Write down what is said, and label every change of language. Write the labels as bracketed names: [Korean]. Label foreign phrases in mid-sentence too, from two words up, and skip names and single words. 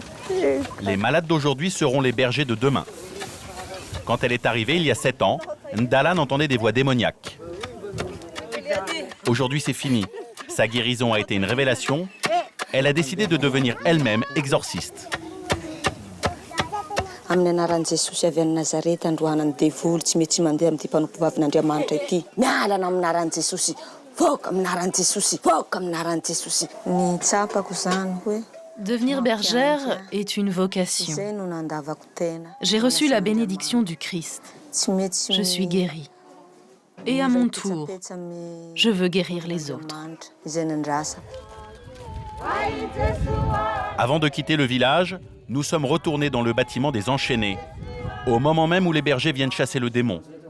[French] Les malades d'aujourd'hui seront les bergers de demain. Quand elle est arrivée, il y a 7 ans, Ndalan entendait des voix démoniaques. Aujourd'hui, c'est fini. Sa guérison a été une révélation. Elle a décidé de devenir elle-même exorciste. [Malagasy] Amin'ny anaran'i Jesosy avy any Nazareta androanany devoly tsy mety mandeha amin'ity mpanompovavin'Andriamanitra ity. Mialana amin'ny anaran'i Jesosy. Voka amin'ny anaran'i Jesosy. Voka amin'ny anaran'i Jesosy. Ny tsapako zany hoe [French] Devenir bergère est une vocation. J'ai reçu la bénédiction du Christ. Je suis guérie. Et à mon tour, je veux guérir les autres. Avant de quitter le village, nous sommes retournés dans le bâtiment des Enchaînés, au moment même où les bergers viennent chasser le démon.